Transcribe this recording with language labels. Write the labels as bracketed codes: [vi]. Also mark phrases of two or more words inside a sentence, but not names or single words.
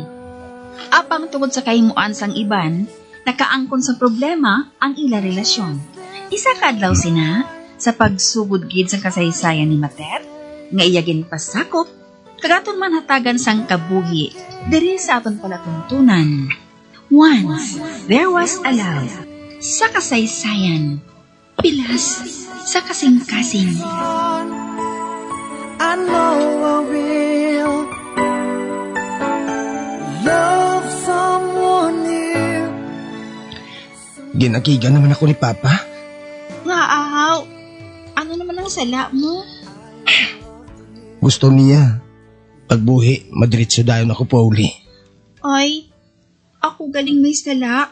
[hil] Apang tungod sa kahimuan sang iban, nakaangkon sa problema ang ila relasyon. Isa kadlaw sina sa pagsugod gid sa kasaysayan ni Mater, nga iyagin pasakop, kagaton man hatagan sang kabuhi diri sa aton palatuntunan. [en] Once, there was a love. [hil] Sa kasaysayan, pilas sa kasing-kasing. [en] I know I will love someone new. [hil] Ginakigan naman ako ni Papa. Nga ahaw, ano naman ang sala mo? Gusto niya. Pagbuhi, madiritso dayon ako pauli. Ay, ako galing may sala.